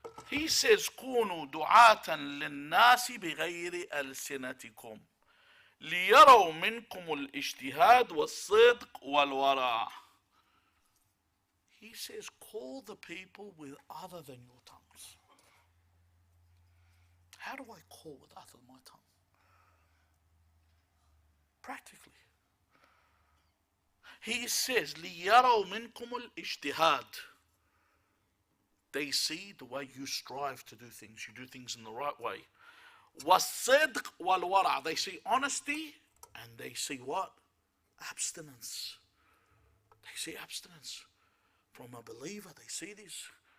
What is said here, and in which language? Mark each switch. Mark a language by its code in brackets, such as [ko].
[en] He says, [ar] كونوا دعاة للناس بغير ألسنتكم ليروا منكم الاجتهاد والصدق والورع. [en] He says, call the people with other than your tongues. How do I call with other than my tongue? Practically. He says, [ar] ليروا منكم الاجتهاد. [en] They see the way you strive to do things. You do things in the right way. [ar] وَالصِّدْقِ وَالْوَرَعِ. [en] They see honesty and they see what? Abstinence. They see abstinence. From a believer, they see this.